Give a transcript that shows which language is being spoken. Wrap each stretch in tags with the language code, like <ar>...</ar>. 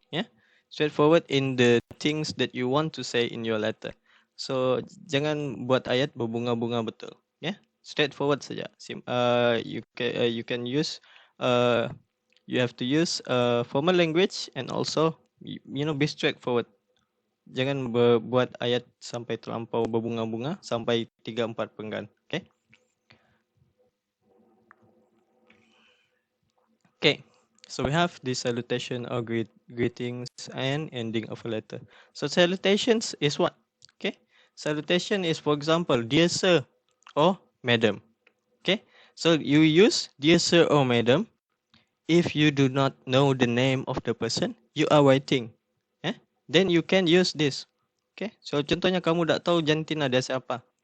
<en>Yeah, straightforward in the things that you want to say in your letter.</en> <ms>So jangan buat ayat berbunga-bunga betul. Yeah, straightforward saja.</ms> <en>You can use you have to use formal language, and also be straightforward.</en> <ms>Jangan buat ayat sampai terlampau berbunga-bunga sampai 3-4 penggan.</ms> <en>Okay. Okay, so we have the salutation or greetings and ending of a letter. So salutations is what? Okay, salutation is, for example, dear sir or madam. Okay, so you use dear sir or madam if you do not know the name of the person you are writing. Then you can use this.</en> <ms>Okay, so contohnya kamu tak tahu jantina dia siapa.</ms>